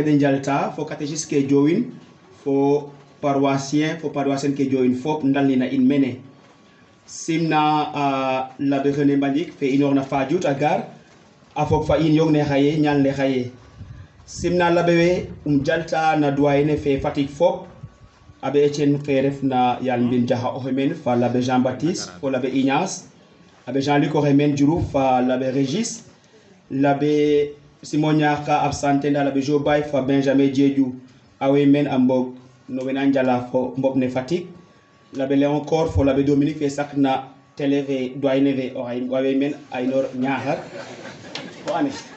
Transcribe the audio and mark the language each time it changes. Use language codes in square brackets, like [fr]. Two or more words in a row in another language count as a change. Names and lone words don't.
[srr] de njalta fo catéchiste ke Diohine fo paroissien ke Diohine fop ndalnina in mene simna l'abbé René Mbagnick fe inoorna Fadiouth a gar a fog fa in yong ne xaye ñal ne xaye simna l'abbé we jalta na doyenne fe Fatick fop abbé Etienne fe refna yal mbin jaxa oxe men fa l'abbé Jean Baptiste fo l'abbé Ignace abbé Jean-Luc oxe men Diouf fa l'abbé Régis l'abbé Simon Niaka absenté nda l'abbé Jobay fa Benjamin Diédiou awe men a mbog no wena njala fo mbog ne Fatick l'abbé Léon Cor fo l'abbé Dominique fe sakna télé fe doyenne fe awe men aynor Niakhar fo ane